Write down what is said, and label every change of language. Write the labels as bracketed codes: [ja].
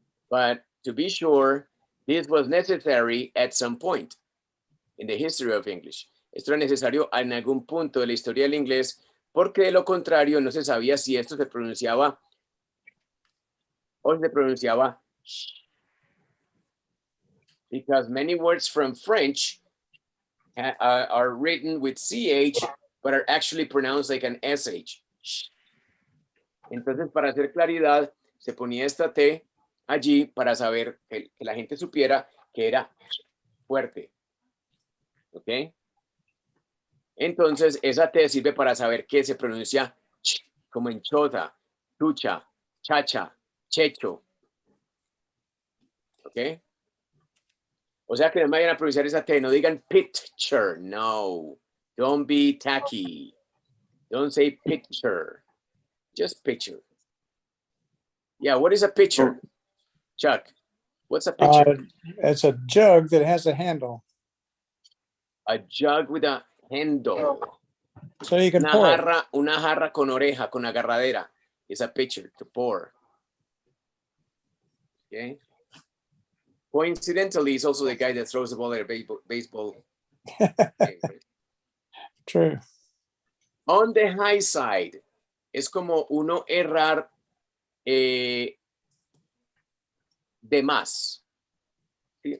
[en] But to be sure, this was necessary at some point in the history of English. [es] Esto era necesario en algún punto de la historia del inglés, porque de lo contrario no se sabía si esto se pronunciaba o se pronunciaba sh. [en] Because many words from French are written with CH, but are actually pronounced like an SH. Sh. [es] Entonces, para hacer claridad, se ponía esta T allí para saber que la gente supiera que era fuerte. ¿Ok? Entonces, esa T sirve para saber que se pronuncia ch, como en choza, chucha, chacha, checho. ¿Ok? O sea que no me vayan a pronunciar esa T, no digan picture, no. [en] Don't be tacky. Don't say picture. Just picture. Yeah, what is a pitcher? Chuck, what's a pitcher? It's a jug that has a handle. A jug with a handle. So you can pour it. [es] Una jarra con oreja, con agarradera. [en] Is a pitcher to pour. Okay. Coincidentally, he's also the guy that throws the ball at a baseball game. True. On the high side, [es] es como uno errar de más. ¿Sí?